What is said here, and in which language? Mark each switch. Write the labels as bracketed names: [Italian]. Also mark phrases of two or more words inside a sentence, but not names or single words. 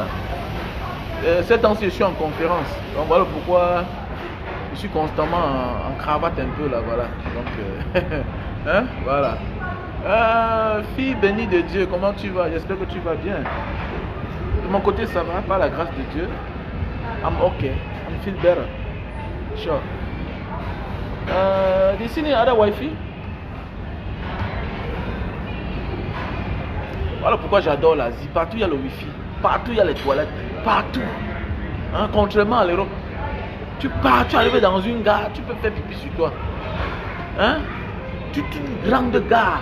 [French] Cette temps-ci je suis en conférence. Donc voilà pourquoi je suis constamment en cravate un peu là. Voilà. Donc hein? Voilà. Fille bénie de Dieu, comment tu vas? J'espère que tu vas bien. De mon côté, ça va, par la grâce de Dieu. [English] I'm okay. I'm feel better. Sure. [Indonesian] Di sini ada wifi? [French] Voilà pourquoi j'adore l'Asie. Partout il y a le wifi. Partout il y a les toilettes. Partout. Hein, contrairement à l'Europe. Tu pars, tu arrives dans une gare, tu peux faire pipi sur toi. Hein? Tu une grande gare.